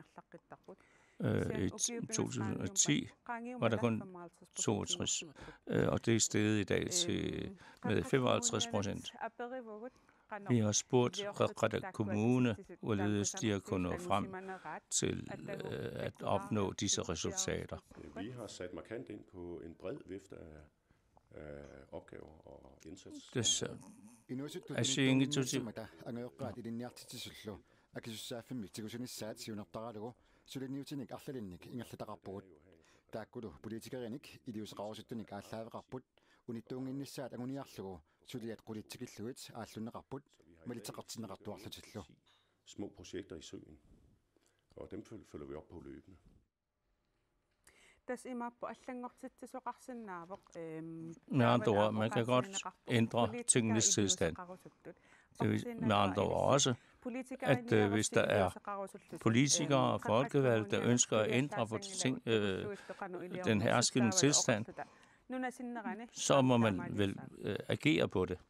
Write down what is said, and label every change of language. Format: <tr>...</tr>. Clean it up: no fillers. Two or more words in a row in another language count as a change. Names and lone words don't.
<da>I 2010 var der kun 62, og det er steget i dag med 55%. Vi har spurgt Qaqqarta Kommune, hvorledes de har kunnet nå frem til at opnå disse resultater. Vi har sat markant ind på en bred vifte af opgaver og indsats.</da> <kl>Sulinniutinik arlalinnik ingerlataqarpugut taakkulu politikerinik iliusaqarusuttunik ааllaavеqarput unittuunginnissaat anguniarlugu suliat qulitsikilluit aallunneqarput maliteqartineqartuarlutillu</kl> <da>små projekter i søen, og dem følger vi op på løbende. Med andre ord, man kan godt ændre tingenes tilstand. Det er med andre ord også, at hvis der er politikere og folkevalgte, der ønsker at ændre på den herskende tilstand, så må man vel agere på det.</da>